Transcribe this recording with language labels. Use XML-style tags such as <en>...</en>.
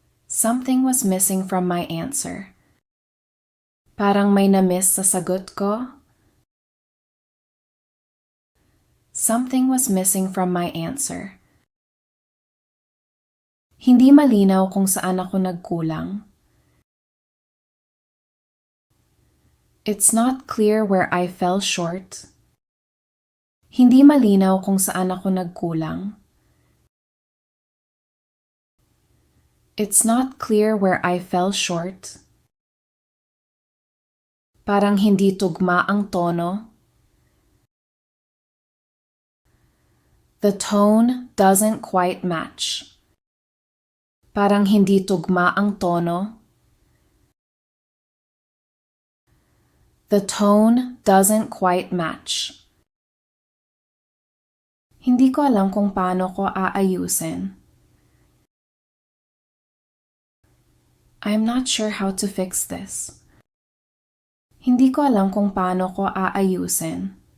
<en>Something was missing from my answer.</en> <tl>Parang may na-miss sa sagot ko.</tl> <en>Something was missing from my answer.</en> <tl>Hindi malinaw kung saan ako nagkulang.</tl> <en>It's not clear where I fell short.</en> <tl>Hindi malinaw kung saan ako nagkulang.</tl> <en>It's not clear where I fell short.</en> <tl>Parang hindi tugma ang tono.</tl> <en>The tone doesn't quite match.</en> <tl>Parang hindi tugma ang tono.</tl> <en>The tone doesn't quite match.</en> <tl>Hindi ko alam kung paano ko aayusin.</tl> <en>I'm not sure how to fix this.</en> <tl>Hindi ko alam kung paano ko aayusin.</tl>